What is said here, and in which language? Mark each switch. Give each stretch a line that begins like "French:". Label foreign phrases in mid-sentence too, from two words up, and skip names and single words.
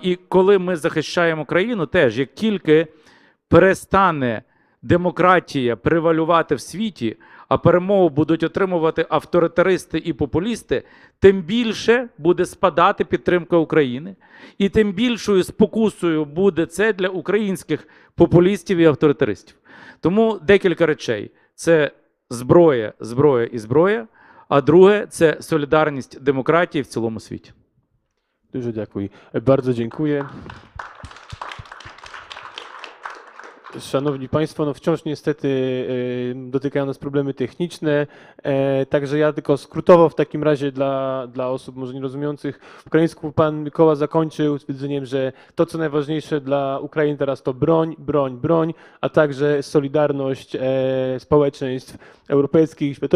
Ukrainian: І коли ми захищаємо країну, теж, як тільки перестане демократія превалювати в світі, а перемогу будуть отримувати авторитаристи і популісти, тим більше буде спадати підтримка України, і тим більшою спокусою буде це для українських популістів і авторитаристів. Тому декілька речей. Це зброя, зброя і зброя, а друге – це солідарність демократії в цілому світі. Дуже дякую.
Polish: Bardzo dziękuję. Szanowni Państwo, no wciąż niestety dotykają nas problemy techniczne, także ja tylko skrótowo w takim razie dla osób może nierozumiejących. W ukraińsku pan Mikoła zakończył stwierdzeniem, że to co najważniejsze dla Ukrainy teraz to broń, broń, broń, a także solidarność społeczeństw europejskich i światowych.